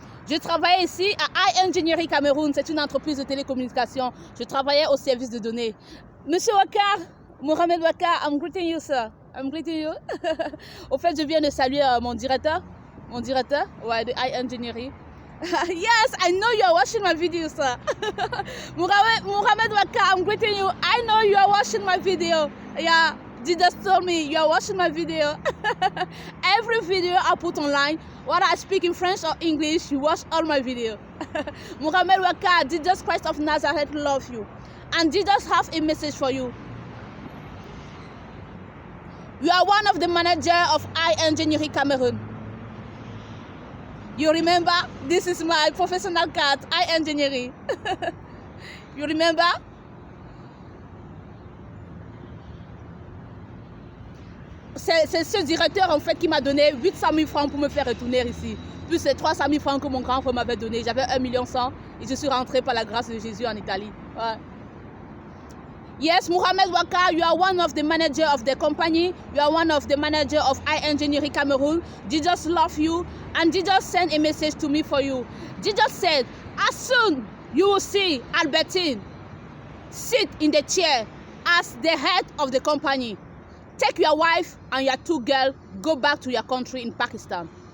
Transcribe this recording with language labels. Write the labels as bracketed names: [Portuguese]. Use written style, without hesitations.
[French] Je travaillais ici à iEngineering Cameroun, c'est une entreprise de télécommunication. Je travaillais au service de données. Monsieur Wakar, Mohamed Wakar, [English] I'm greeting you, sir. I'm greeting you. [French] Au fait, je viens de saluer mon directeur, ouais, de iEngineering. [English] Yes, I know you are watching my video, sir. Mohamed Wakar, I'm greeting you. I know you are watching my video. Yeah, Jesus told me you are watching my video. Every video I put online, whether I speak in French or English, you watch all my video. Mohamed Wakar, Jesus Christ of Nazareth loves you. And Jesus has a message for you. You are one of the managers of iEngineering Cameroon. You remember? This is my professional card, iEngineering. You remember? [French] C'est ce directeur en fait qui m'a donné 800 000 francs pour me faire retourner ici. Plus les 300 000 francs que mon grand frère m'avait donné. J'avais 1,1 million et je suis rentrée par la grâce de Jésus en Italie. Ouais. [English] Yes, Mohamed Wakar, you are one of the managers of the company. You are one of the managers of iEngineering Cameroon. Jesus loves you and Jesus sent a message to me for you. Jesus said, as soon you will see Albertine sit in the chair as the head of the company, take your wife and your 2 girls, go back to your country in Pakistan.